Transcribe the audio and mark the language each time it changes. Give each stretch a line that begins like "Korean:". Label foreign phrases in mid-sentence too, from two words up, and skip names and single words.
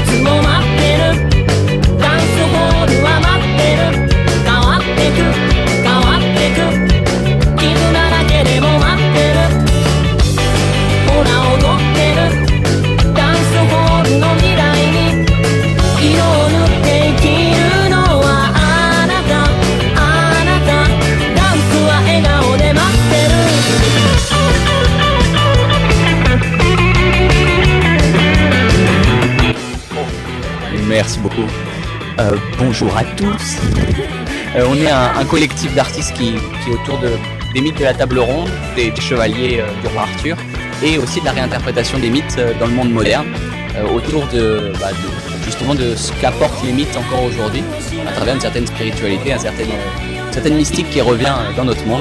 Japanese: つも待ってるダンスホールは待ってる変わってく変わってく傷だらけでも待ってるほら踊ってるダンスホールの未来に色を塗って生きるのはあなたあなたダンスは笑顔で待ってる
French: Merci beaucoup. Bonjour à tous. On est un collectif d'artistes qui est autour des mythes de la table ronde, des chevaliers du roi Arthur et aussi de la réinterprétation des mythes dans le monde moderne autour justement de ce qu'apportent les mythes encore aujourd'hui à travers une certaine spiritualité, une certaine mystique qui revient dans notre monde.